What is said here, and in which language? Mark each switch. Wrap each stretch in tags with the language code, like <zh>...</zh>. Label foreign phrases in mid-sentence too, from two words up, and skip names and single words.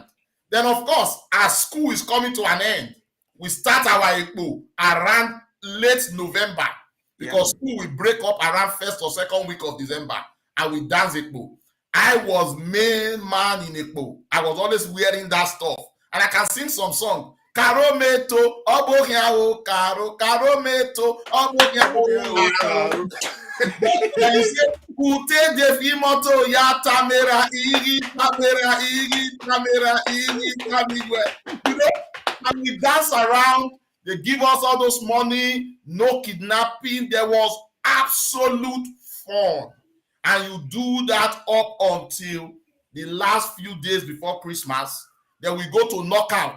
<en>Then, of course, as school is coming to an end, we start our Ekpo around late November, because school will break up around 1st or 2nd week of December, and we dance Ekpo. I was main man in Ekpo. I was always wearing that stuff. And I can sing some song.</en> <efi>Caro meto, obohiao, caro, caro meto, obohiao, caro.</efi> <en>Then you say,</en> <efi>Kute de fimoto ya tamera igi, tamera igi, tamigwe.</efi> <en>You know, and we dance around. They give us all those money, no kidnapping. There was absolute fun. And you do that up until the last few days before Christmas. Then we go to knockout.</en>